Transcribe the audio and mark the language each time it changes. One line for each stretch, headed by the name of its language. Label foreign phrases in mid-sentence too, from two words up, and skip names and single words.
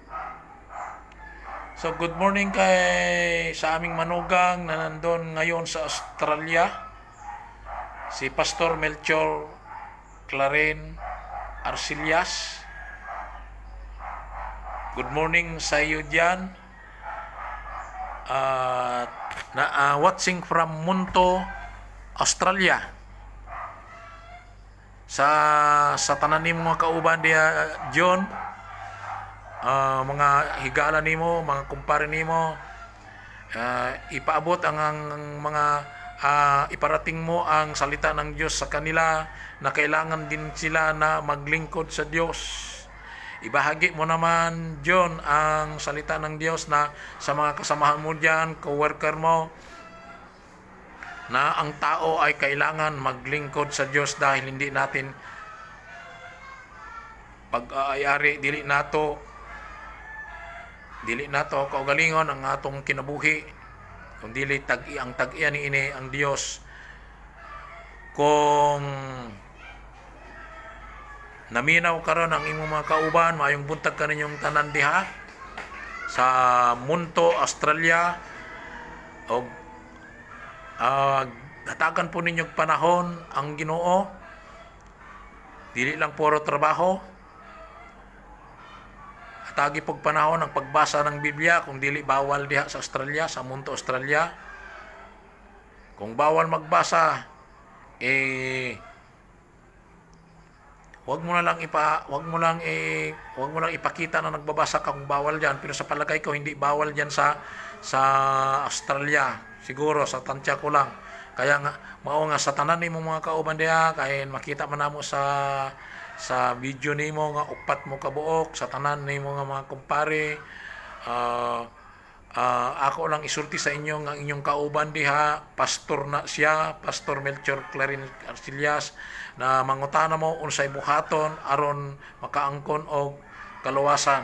Filipino: So,
English: good morning
Filipino: sa aming manugang na nandun ngayon sa Australia, si Pastor Melchor Claren Arcillas.
English: Good morning
Filipino: sa iyo dyan.
English: Watching from Munto, Australia.
Cebuano: Sa tanan ni mga kauban diya, John, mga higala nimo, mga kumpare nimo,
Filipino: ipaabot ang mga iparating mo ang salita ng Diyos sa kanila na kailangan din sila na maglingkod sa Diyos. Ibahagi mo naman, John, ang salita ng Diyos na sa mga kasamahan mo diyan, co-worker mo, na ang tao ay kailangan maglingkod sa Diyos dahil hindi natin pag-aayari,
Cebuano: dili nato kaugalingon ang atong kinabuhi, kung dili ang tag-iya ni ini ang Dios. Kung naminaw karon ang imong mga kauban, maayong buntag ka ninyong tanan diha sa Munto, Australia, o hatagan po ninyong panahon ang Ginoo, dili lang puro trabaho. Hatagi pog panahon ang pagbasa ng Biblia, kung dili bawal diha sa Australia, sa Munto, Australia.
Filipino: Kung bawal magbasa, wag mo lang ipakita na nagbabasa ka kung bawal diyan. Pero sa palagay ko hindi bawal diyan sa Australia. Siguro sa tansya ko lang.
Cebuano: Kaya nga mao nga sa tanan nimo mga kauban diha, kay makita man namo sa video nimo nga upat mo kabuok sa tanan nimo nga mga kumpare. Ako lang isulti sa inyo nga inyong kauban diha, pastor na siya, Pastor Melchor Claren Arcillas, na mangutana mo unsay buhaton aron makaangkon og kaluwasan.